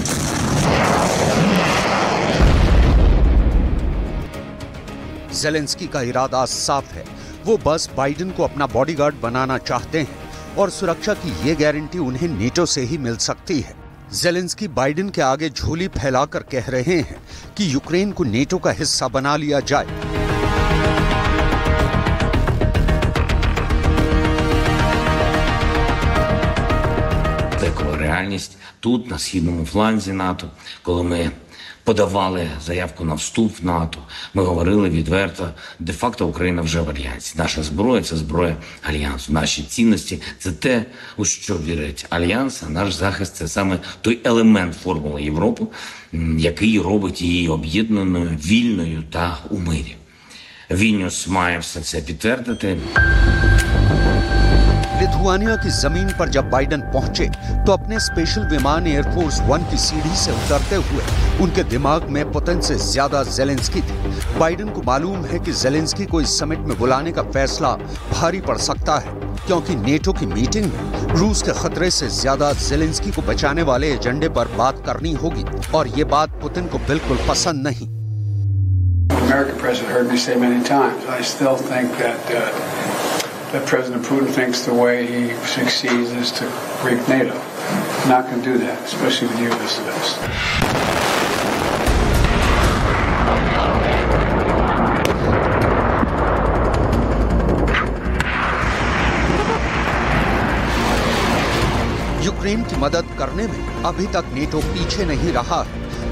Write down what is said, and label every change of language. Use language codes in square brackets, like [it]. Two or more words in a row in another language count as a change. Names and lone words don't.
[hi] जेलेंस्की का इरादा साफ है। वो बस बाइडेन को अपना बॉडीगार्ड बनाना चाहते हैं और सुरक्षा की ये गारंटी उन्हें नेटो से ही मिल सकती है। जेलेंस्की बाइडेन के आगे झोली फैलाकर कह रहे हैं कि यूक्रेन को नेटो का हिस्सा बना लिया जाए। [uk] Реальність тут, на східному фланзі НАТО, коли ми подавали заявку на вступ в НАТО, ми говорили відверто, де-факто Україна вже в Альянсі. Наша зброя – це зброя Альянсу. Наші цінності – це те, у що вірить Альянс, а наш захист – це саме той елемент формули Європи, який робить її об'єднаною, вільною та у мирі. Вільнюс має все це підтвердити. [hi] लिथुआनिया की जमीन पर जब बाइडेन पहुंचे तो अपने स्पेशल विमान एयरफोर्स 1 की सीढ़ी से उतरते हुए उनके दिमाग में पुतिन से ज्यादा जेलेंस्की थी। बाइडेन को मालूम है कि जेलेंस्की को इस समिट में बुलाने का फैसला भारी पड़ सकता है क्योंकि नेटो की मीटिंग में रूस के खतरे से ज्यादा जेलेंस्की को बचाने वाले एजेंडे पर बात करनी होगी और ये बात पुतिन को बिल्कुल पसंद नहीं। [en] American president heard me say many times, I still think that President Putin thinks the way he succeeds is to break NATO. I'm not going to do that, especially with you as the best. [hi] यूक्रेन की मदद करने में अभी तक नेटो पीछे नहीं रहा है।